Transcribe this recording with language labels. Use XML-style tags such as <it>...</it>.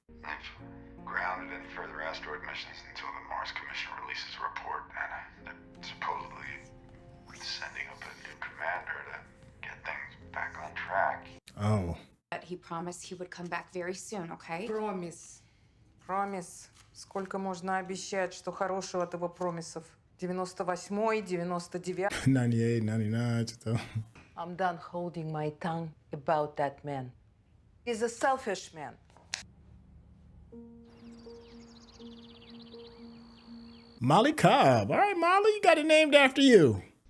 <en>I've grounded any further asteroid missions until the Mars Commission releases a report, and they're supposedly sending up a new commander to get things back on track. Oh. He promised he would come back very soon, okay? Промис.</en> <ru>Сколько можно обещать, что хорошего от его промисов? 98-й, 99-й.</ru> <en>98, 99. I'm done holding my tongue about that man. He's a selfish man. Molly Cobb. All right, Molly, you got it named after you.</en>